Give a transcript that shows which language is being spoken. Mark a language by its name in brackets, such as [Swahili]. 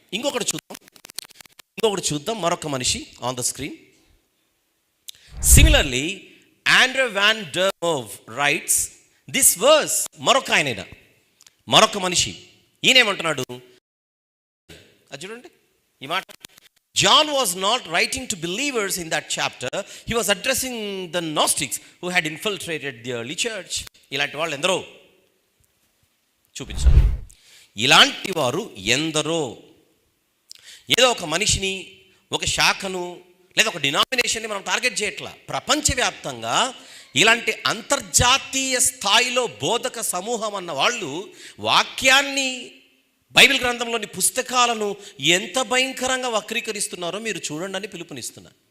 [Telugu] ఇంకొకటి చూద్దాం మరొక మనిషి [English] On the screen. Similarly Andrew van der Mouw writes this verse. [Telugu] మరొక మనిషి ఈయన ఏమంటున్నాడు అది చూడండి ఈ మాట. [English] John was not writing to believers in that chapter. He was addressing the Gnostics who had infiltrated the early church. [Telugu] ఇలాంటి వాళ్ళు ఎందరో చూపించాలి. ఇలాంటి వారు ఎందరో ఏదో ఒక మనిషిని, ఒక శాఖను లేదా ఒక డినామినేషన్ డినామినేషన్ని మనం టార్గెట్ చేయట్లా. ప్రపంచవ్యాప్తంగా ఇలాంటి అంతర్జాతీయ స్థాయిలో బోధక సమూహం అన్న వాళ్ళు వాక్యాన్ని, బైబిల్ గ్రంథంలోని పుస్తకాలను ఎంత భయంకరంగా వక్రీకరిస్తున్నారో మీరు చూడండి అని పిలుపునిస్తున్నా.